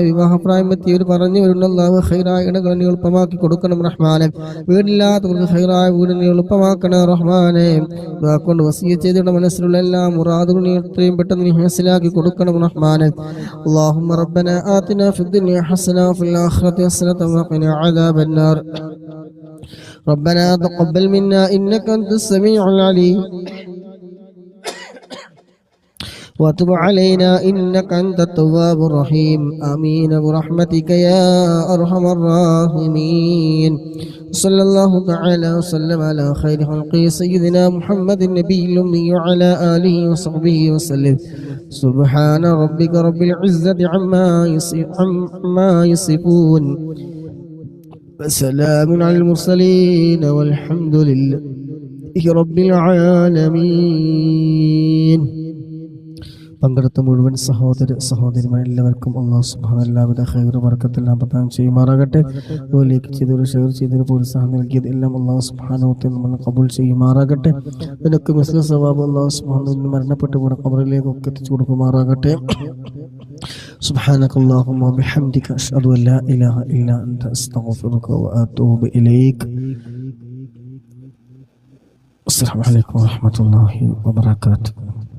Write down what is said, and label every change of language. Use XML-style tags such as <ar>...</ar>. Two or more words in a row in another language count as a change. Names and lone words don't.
<ml>വിവാഹപ്രായം എത്തിയവർ പറഞ്ഞു വരുന്ന അല്ലാഹു ഖൈറായ ഇടങ്ങൾ നീ എളുപ്പമാക്കി കൊടുക്കണം റഹ്മാനെ. വീടില്ലാത്തവർക്ക് ഖൈറായ വീട് നീ എളുപ്പമാക്കണം റഹ്മാനെ. കൊണ്ട് വസിയ്യത്ത് ചെയ്തിട്ട് മനസ്സിലുള്ള എല്ലാ മുറാദുകളും നീ എത്രയും പെട്ടെന്ന് നീ ഹാസിലാക്കി കൊടുക്കണം റഹ്മാനെ.</ml> <ar>اللهم ربنا آتنا في الدنيا حسنة وفي الآخرة حسنة وقنا عذاب النار. ربنا تقبل منا إنك أنت السميع العليم وتب علينا إنك أنت التواب الرحيم. آمين برحمتك يا أرحم الراحمين. صلى الله تعالى وسلم على خير خلقه سيدنا محمد النبي الأمي وعلى آله وصحبه وسلم. سبحان ربك رب العزة عما يصفون وسلام على المرسلين والحمد لله رب العالمين.</ar> <ml>പങ്കെടുത്ത മുഴുവൻ സഹോദരിമാർ എല്ലാവർക്കും</ml> <ar>الله سبحانه</ar> <ml>എല്ലാവിധ ഖൈർ ബറക്കത്തെല്ലാം പ്രദാനം ചെയ്യുമാറാകട്ടെ. ലൈക്ക് ചെയ്തവർ, ഷെയർ ചെയ്തവർ, പ്രോത്സാഹനം നൽകിയത് എല്ലാം</ml> <ar>الله سبحانه</ar> <ml>നമ്മൾ കബൂൽ ചെയ്യുമാറാകട്ടെ. ഇതിനൊക്കെ</ml> <ar>مثل ثواب الله سبحانه</ar> <ml>മരണപ്പെട്ടു ഖബറിലേക്ക് ഒക്കെ എത്തിച്ചു കൊടുക്കുമാറാകട്ടെ.</ml> <ar>سبحانك اللهم وبحمدك أشهد أن لا إله إلا أنت أستغفرك وأتوب إليك. السلام عليكم ورحمة الله وبركاته.</ar>